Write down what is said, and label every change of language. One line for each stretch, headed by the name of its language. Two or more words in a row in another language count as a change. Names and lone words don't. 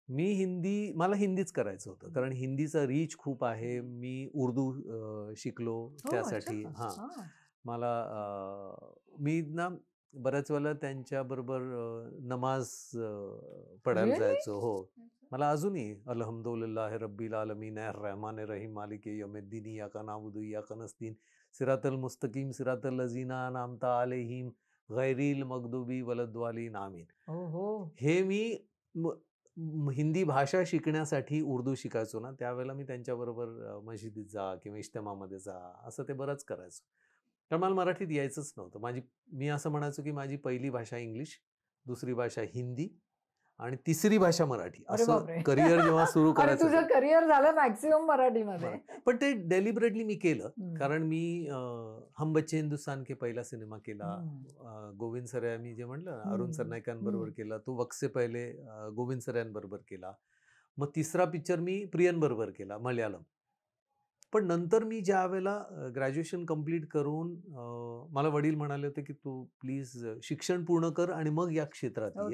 Marathi: मला हिंदीच करायचं होतं, कारण हिंदीचा रीच खूप आहे. मी उर्दू शिकलो त्यासाठी. हां, मला मी ना बऱ्याच वेळेला त्यांच्याबरोबर नमाज पडायला जायचो. हो, मला अजूनही
Arabic: الحمد لله رب العالمين الرحمن رحيم مالك يوم الدين إياك نعبد وإياك نستعين صراط المستقيم صراط الذين أنعمت عليهم غير المغضوب والضالين آمين.
Marathi: हे मी हिंदी भाषा शिकण्यासाठी उर्दू शिकायचो ना, त्यावेळेला मी त्यांच्याबरोबर मशिदीत जा किंवा इज्तिमामध्ये जा असं ते बरंच करायचो. तर मला मराठीत यायचंच नव्हतं. मी असं म्हणायचो की माझी पहिली भाषा इंग्लिश, दुसरी भाषा हिंदी आणि तिसरी भाषा मराठी. असं करिअर जेव्हा सुरू करायचं तुझं करिअर झालं मॅक्सिमम मराठीमध्ये. पण ते डेलिबरेटली मी केलं, कारण मी हम बच्चे हिंदुस्तान के पहिला सिनेमा केला. गोविंद सराय मी जे म्हटलं ना, अरुण सरनाईकांबरोबर केला. तो वक्से पहिले गोविंद सरायांबरोबर केला. मग तिसरा पिक्चर मी प्रियनबरोबर केला, मल्याळम. पण नंतर मी ज्या वेळेला ग्रॅज्युएशन कंप्लीट करून मला वडील म्हणाले होते की तू प्लीज शिक्षण पूर्ण कर आणि मग या क्षेत्रात ये.